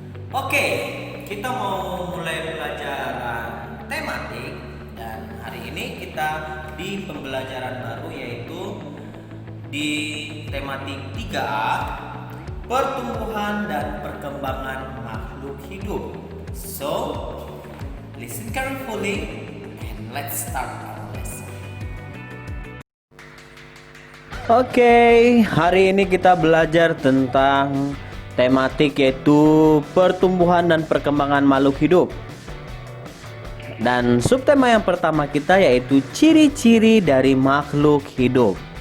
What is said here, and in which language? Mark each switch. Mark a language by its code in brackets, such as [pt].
[id] Oke, kita mau mulai pelajaran tematik dan hari ini kita di pembelajaran baru yaitu di tematik 3A, pertumbuhan dan perkembangan makhluk hidup. [en] So, listen carefully and let's start our lesson. [id] Oke, hari ini kita belajar tentang tematik yaitu pertumbuhan dan perkembangan makhluk hidup. Dan subtema yang pertama kita yaitu ciri-ciri dari makhluk hidup.